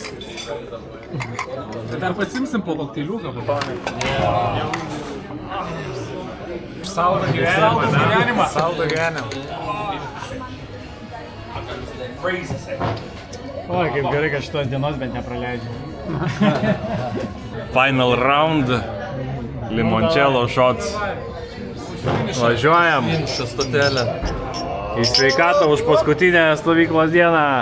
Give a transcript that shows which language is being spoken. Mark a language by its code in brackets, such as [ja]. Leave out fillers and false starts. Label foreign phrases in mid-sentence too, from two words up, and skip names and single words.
[lt] Tai dar pasimsim po kokteiliuką, Saldo gyvenimą. Saldo gyvenimą. O, kaip gerai, kad šitos dienos bent nepraleidžiu. [en] Final round. Limoncello shots. [lt] Važiuojam. Minčio stotelė. Į sveikatą už paskutinę stovyklos dieną.